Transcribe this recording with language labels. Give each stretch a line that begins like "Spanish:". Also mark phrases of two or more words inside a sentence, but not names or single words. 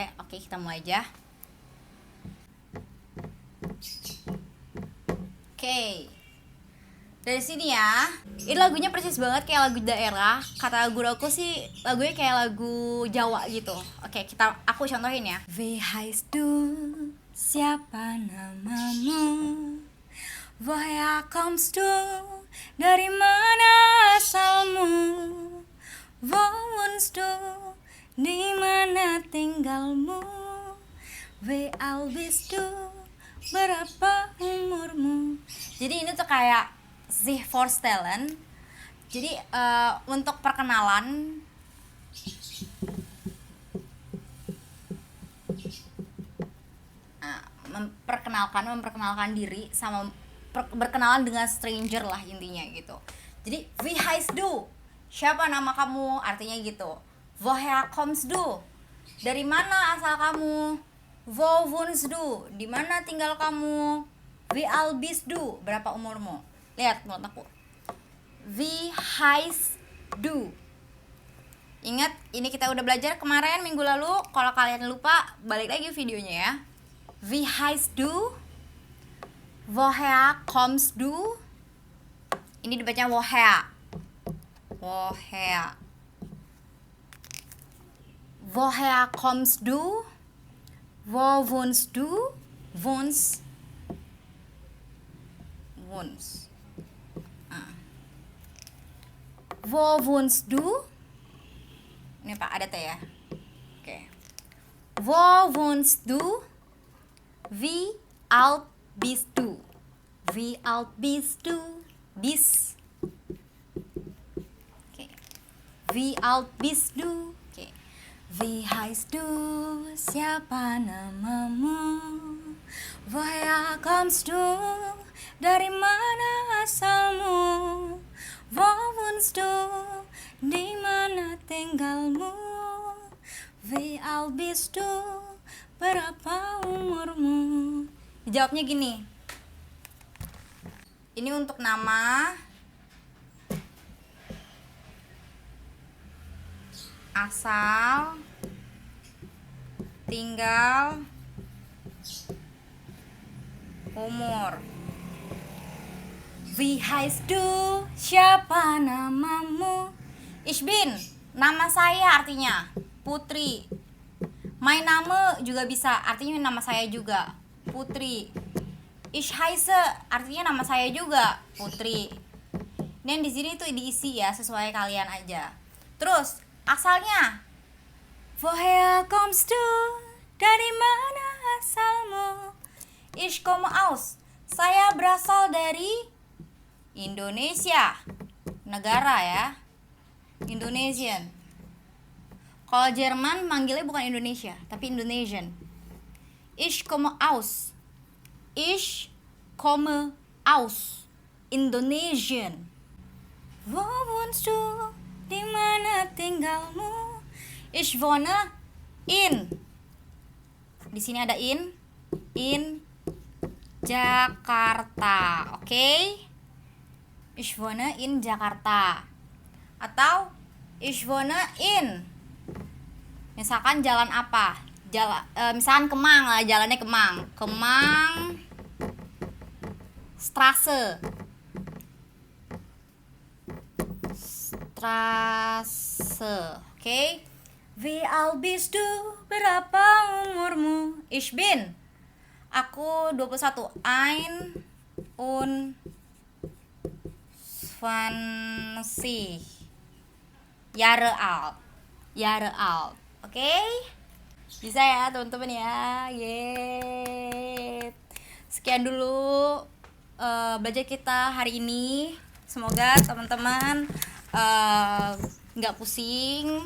Indonesian: Oke, kita mulai aja. Oke. Dari sini ya. Ini lagunya persis banget kayak lagu daerah. Kata guru aku sih lagunya kayak lagu Jawa gitu. Oke, aku contohin ya.
German: Wie heißt du?
Indonesian: Siapa namamu?
German: Woher kommst du?
Indonesian: Dari mana asalmu?
German: Wo wohnst du?
Indonesian: Di mana tinggalmu?
German: Wie alt bist du?
Indonesian: Berapa umurmu? Jadi ini tuh kayak
German: sich vorstellen.
Indonesian: Jadi untuk perkenalan memperkenalkan diri sama berkenalan dengan stranger lah intinya gitu.
German: Jadi wie heißt du?
Indonesian: Siapa nama kamu? Artinya gitu.
German: Woher kommst du?
Indonesian: Dari mana asal kamu?
German: Wo wohnst du?
Indonesian: Di mana tinggal kamu?
German: Wie alt bist du?
Indonesian: Berapa umurmu? Lihat menurut aku.
German: Wie heißt do.
Indonesian: Ingat, ini kita udah belajar kemarin minggu lalu. Kalau kalian lupa, balik lagi videonya ya.
German: Wie heißt du? Woher kommst du?
Indonesian: Ini dibaca woher. Woher.
German: Woher kommst du? Wo wohnst du? Wohnst. Wo wohnst du?
Indonesian: Ini Pak, ada T ya. Oke.
German: Wo wohnst du? Wie alt bist du? Wie alt bist du? Bis. Oke. Wie alt bist du? Oke. Wie heißt du?
Indonesian: Siapa namamu?
German: Woher kommst du?
Indonesian: Dari mana asalmu?
German: Wo wohnst du?
Indonesian: Di mana tinggalmu?
German: Wie alt bist du?
Indonesian: Berapa umurmu? Dijawabnya gini. Ini untuk nama, asal, tinggal, umur.
German: Wie heißt du?
Indonesian: Siapa namamu?
German: Ich bin,
Indonesian: nama saya artinya Putri.
German: Mein Name
Indonesian: juga bisa, artinya nama saya juga Putri.
German: Ich heiße
Indonesian: artinya nama saya juga Putri. Dan di sini tuh diisi ya, sesuai kalian aja. Terus asalnya,
German: woher kommst du?
Indonesian: Dari mana asalmu?
German: Ich komme aus.
Indonesian: Saya berasal dari Indonesia. Negara ya. Indonesian. Kalau Jerman manggilnya bukan Indonesia, tapi Indonesian.
German: Ich komme aus. Ich komme aus. Indonesian. Wo wohnst du?
Indonesian: Di mana tinggalmu?
German: Ich wohne in.
Indonesian: Di sini ada in Jakarta. Oke? Okay?
German: Ich wohne in Jakarta. Atau ich wohne in.
Indonesian: Misalkan jalan apa? Misalkan Kemang lah, jalannya Kemang.
German: Kemang Straße.
Indonesian: Straße. Oke? Okay?
German: Wie alt bist du?
Indonesian: Berapa umurmu?
German: Ich bin. Aku 21. Ein und 20 Jahre alt.
Indonesian: Oke? Okay? Bisa ya teman-teman ya. Yeay. Sekian dulu belajar kita hari ini. Semoga teman-teman nggak pusing.